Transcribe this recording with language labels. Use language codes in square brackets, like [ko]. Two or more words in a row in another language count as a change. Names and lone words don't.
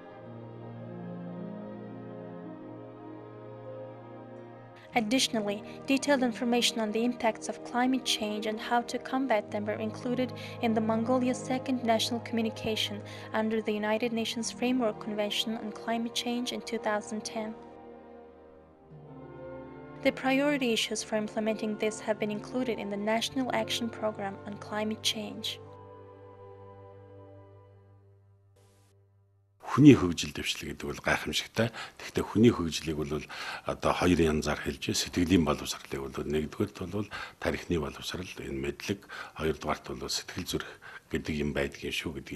[en] Additionally, detailed information on the impacts of climate change and how to combat them were included in the Mongolia's second national communication under the United Nations Framework Convention on Climate Change in 2010. The priority issues for implementing this have been included in the National Action Program on Climate Change. [mn] Хүний хөгжил дэвшлэг гэдэг бол гайхамшигтай. Тэгэхдээ хүний хөгжлийг бол одоо хоёр янзаар хэлж сэтгэлийн боловсролыг бол нэгдүгээрт бол тарихны боловсрол, энэ мэдлэг, хоёрдугаарт бол сэтгэл зүрх гэдэг юм байдгийн шүү гэдэг.